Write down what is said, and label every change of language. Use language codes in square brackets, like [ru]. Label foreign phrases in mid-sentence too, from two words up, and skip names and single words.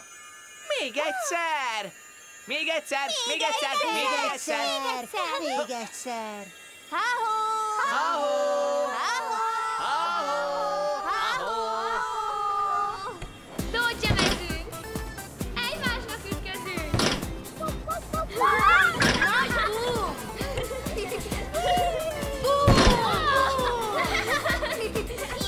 [hu] Még egyszer! Még egyszer! Még egyszer! Még egyszer! Még egyszer! Ha-ho! Ha-ho! Dodja mezünk! Egymásnak ütközünk! Nagy búm! Búm!